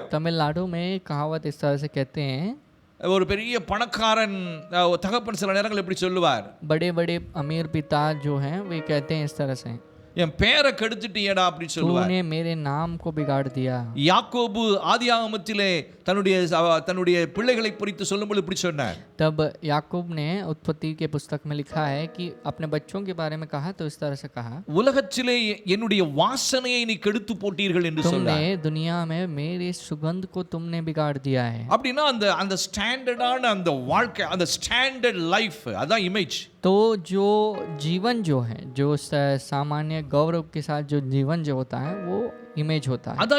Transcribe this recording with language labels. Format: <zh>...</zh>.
<hi>तमिलनाडु में कहावत इस तरह से कहते हैं,</hi> <ta>ஒரு பெரிய பணக்காரன் தகப்பன் சில நேரங்கள் எப்படி சொல்லுவார்,</ta> <hi>बड़े बड़े अमीर पिता जो हैं वे कहते हैं इस तरह से,</hi> <ta>என் பேரை கெடுத்துட்டியடா அப்படி சொல்லுவார்.</ta> <hi>तूने मेरे नाम को बिगाड़ दिया।</hi> <ta>யாக்கோபு ஆதியாகமத்திலே தன்னுடைய பிள்ளைகளை குறித்து சொல்லும்போது இப்படி சொன்னார்.</ta> <hi>तब याकूब ने उत्पत्ति के पुस्तक में लिखा है कि अपने बच्चों के बारे में कहा तो इस तरह से कहा,</hi> <ta>உலகத்திலே என்னுடைய வாசனையை நீ கெடுத்து போட்டீர்கள் என்று சொன்னார்.</ta> <hi>तुमने दुनिया में मेरी सुगंध को तुमने बिगाड़ दिया है।</hi> <ta>அப்படினா அந்த ஸ்டாண்டர்டான அந்த வாழ்க்கை, அந்த</ta> <en>standard life,</en> <ta>அதான் இமேஜ்.</ta> <hi>तो जो जीवन जो है, जो सामान्य गौरव के साथ जो जीवन जो होता है वो इमेज होता है,</hi>